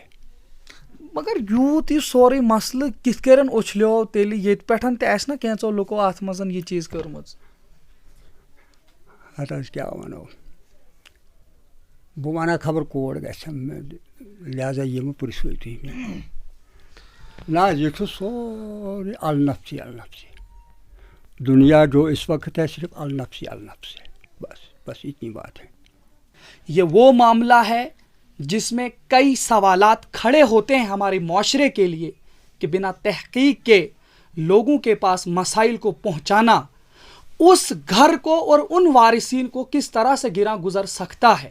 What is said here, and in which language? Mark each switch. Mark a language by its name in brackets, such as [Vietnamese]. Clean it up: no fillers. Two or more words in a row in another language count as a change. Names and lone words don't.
[Kashmiri] مگر یوٗت یہِ سورُے مسلہٕ کِتھ کٔنۍ اُچھلیو تیٚلہِ ییٚتہِ پٮ۪ٹھ تہِ آسہِ نا کینٛژو لُکو اَتھ منٛز یہِ چیٖز کٔرمٕژ. اَدٕ حظ کیٛاہ وَنو بہٕ وَنہٕ ہا خبر کوڑ گژھِ لہٰذا یِمہٕ پِرٛژھوٕے تُہۍ مےٚ نہ حظ یہ چھُ سورُے النفسی دنیا [Urdu] جو اس وقت ہے صرف النفسی بس اتنی بات ہے. یہ وہ معاملہ ہے جس میں کئی سوالات کھڑے ہوتے ہیں ہمارے معاشرے کے لیے کہ بنا تحقیق کے لوگوں کے پاس مسائل کو پہنچانا اس گھر کو اور ان وارثین کو کس طرح سے گراں گزر سکتا ہے.